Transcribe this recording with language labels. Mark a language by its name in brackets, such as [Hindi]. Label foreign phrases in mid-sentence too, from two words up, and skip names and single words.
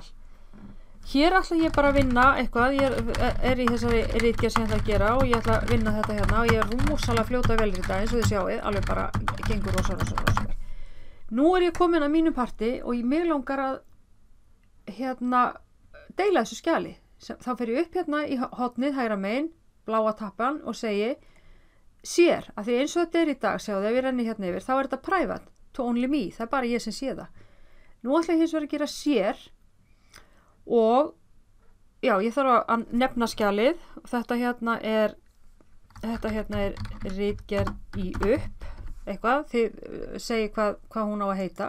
[Icelandic] Hér ætla ég bara að vinna eitthvað, ég í þessari ritgerð sem ég ætla að gera og ég ætla að vinna þetta og ég rosalega fljóta vel í þetta eins og þið sjáið, alveg bara gengur rosalega. Nú ég komin að mínu parti og mig langar að deila þessu skjali. Þá fer ég upp í hornið hægra megin, bláa tappan og segi share, af því eins og þetta í dag, sjáðu, ef ég renni yfir, þá þetta [English] private, to only me, [Icelandic] það bara ég sem sé það. Nú ætla ég hins vegar að gera share og já, ég þarf að nefna skjalið og þetta ritgerð í upp eitthvað, þið segi hvað hún á að heita.